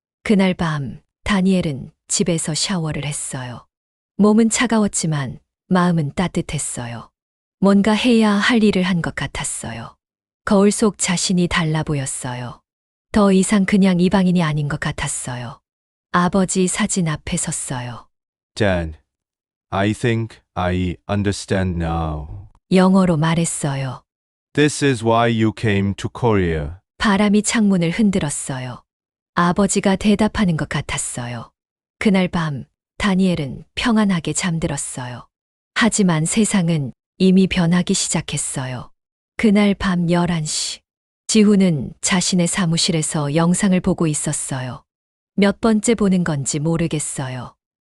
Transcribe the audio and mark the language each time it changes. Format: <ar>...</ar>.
<ko>그날 밤 다니엘은 집에서 샤워를 했어요. 몸은 차가웠지만 마음은 따뜻했어요. 뭔가 해야 할 일을 한 것 같았어요. 거울 속 자신이 달라 보였어요. 더 이상 그냥 이방인이 아닌 것 같았어요. 아버지 사진 앞에 섰어요.</ko> <en>Dad, I think I understand now.</en> <ko>영어로 말했어요.</ko> <en>This is why you came to Korea.</en> <ko>바람이 창문을 흔들었어요. 아버지가 대답하는 것 같았어요. 그날 밤 다니엘은 평안하게 잠들었어요. 하지만 세상은 이미 변하기 시작했어요. 그날 밤 11시. 지후는 자신의 사무실에서 영상을 보고 있었어요. 몇 번째 보는 건지 모르겠어요.</ko>